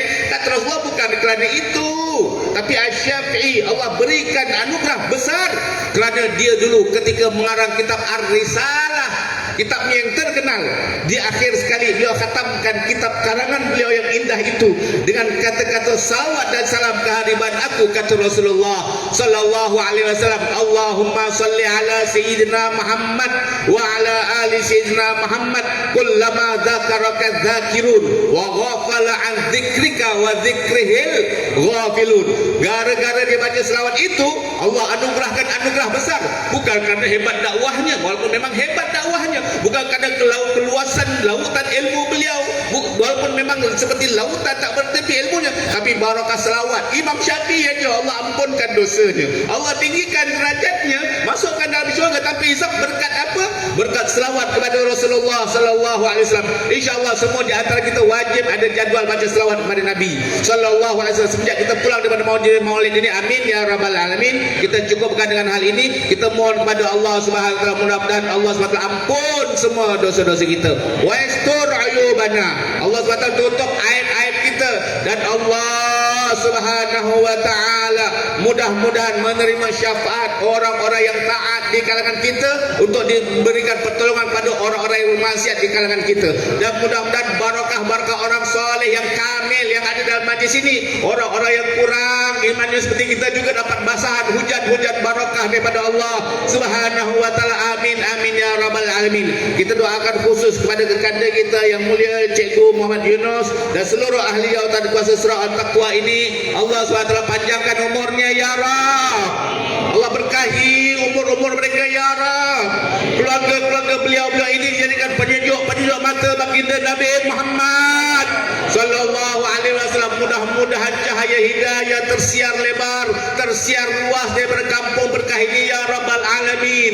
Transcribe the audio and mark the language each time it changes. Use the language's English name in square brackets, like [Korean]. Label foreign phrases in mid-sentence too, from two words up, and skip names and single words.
[Malay] Kata Rasulullah, bukan kerana itu, tapi Tapi Asy-Syafi'i Allah berikan anugerah besar kerana dia dulu ketika mengarang kitab Ar-Risalah, kitabnya yang terkenal, di akhir sekali beliau khatamkan kitab karangan beliau yang indah itu dengan kata-kata salawat dan salam kehadiran aku, kata Rasulullah [Arabic] صلى الله عليه وسلم, اللهم صل على سيدنا محمد وعلى آل سيدنا محمد كلما ذكرك الذاكرون وغفل عن ذكرك وذكره الغافلون. [Malay] Gara-gara dia baca selawat itu, Allah anugerahkan anugerah besar, bukan kerana hebat dakwahnya, walaupun memang hebat dakwahnya, bukan kerana keluasan lautan ilmu beliau, walaupun memang seperti lautan tak bertepi ilmunya, tapi barakah selawat Imam Syafi'i aja Allah ampunkan dosanya, Allah tinggikan derajatnya, masukkan dalam syurga tanpa hisab. Berkat apa? Berkat selawat kepada Rasulullah [Arabic] صلى الله عليه وسلم. [Malay] Insyaallah semua di antara kita wajib ada jadual baca selawat kepada Nabi [Arabic] صلى الله عليه وسلم [Malay] sejak kita pulang daripada Maulid ini. [Arabic] آمين يا رب العالمين. [Malay] Kita cukupkan dengan hal ini. Kita mohon kepada Allah [Arabic] سبحانه وتعالى, [Malay] mudah-mudahan Allah [Arabic] سبحانه وتعالى [Malay] ampun semua dosa-dosa kita. [Arabic] ويستر عيوبنا. [Malay] Allah [Arabic] سبحانه وتعالى [Malay] tutup aib-aib kita, dan Allah [Arabic] سبحانه وتعالى [Malay] mudah-mudahan menerima syafaat orang-orang yang taat di kalangan kita untuk diberikan pertolongan pada orang-orang yang bermaksiat di kalangan kita, dan mudah-mudahan barakah orang soleh yang kamil yang ada dalam majlis ini, orang-orang yang kurang imannya seperti kita juga dapat basahan hujan-hujan barakah daripada Allah [Arabic] سبحانه وتعالى. آمين آمين يا رب العالمين. [Malay] Kita doakan khusus kepada kekanda kita yang mulia Cikgu Muhammad Yunus dan seluruh ahli jawatan kuasa surah Al-Taqwa ini. Allah SWT panjangkan umurnya [Arabic] يا رب. [Malay] Allah berkahi umur-umur mereka [Arabic] يا رب. [Malay] Keluarga-keluarga beliau-beliau ini dijadikan penyejuk mata baginda Nabi Muhammad [Arabic] صلى الله عليه وسلم. [Malay] Mudah-mudahan cahaya hidayah tersiar lebar, tersiar luas daripada kampung berkah ini [Arabic] يا رب العالمين.